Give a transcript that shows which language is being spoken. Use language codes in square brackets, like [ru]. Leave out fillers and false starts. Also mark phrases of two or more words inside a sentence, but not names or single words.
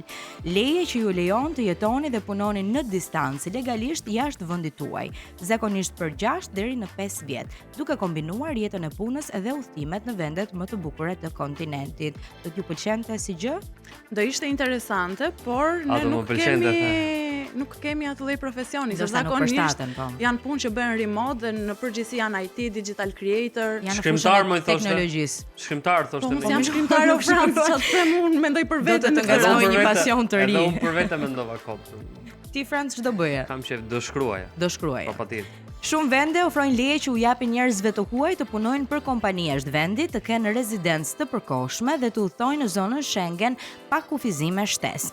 [sq] Leje që ju lejon të jetoni dhe punoni në distancë legalisht jashtë vendit tuaj, zakonisht për 6 deri në 5 vjet, duke kombinuar jetën e punës edhe udhëtimet në vendet më të bukura të kontinentit. Do t'ju pëlqente si gjë? Do ishte interesante, por ne nuk kemi atë lloj profesioni, se zakonisht janë punë që bëhen remote dhe në përgjithësi janë IT, [en] digital creator, [sq] shkrimtar më thoshte. Teknologjisë. Shkrimtar thoshte. Po jam shkrimtar o Francë, çfarë them unë, mendoj për veten, të ngacmoj një pasion të ri. Edhe unë për veten mendova kot. Ti Francë ç'do bëje? Kam qef do shkruaja. Do shkruaja. Po patjetër. Shumë vende ofrojnë leje që u japin njerëzve të huaj të punojnë për kompani jashtë vendit, të kenë rezidencë të përkohshme dhe të udhtojnë në zonën Schengen pa kufizime shtesë.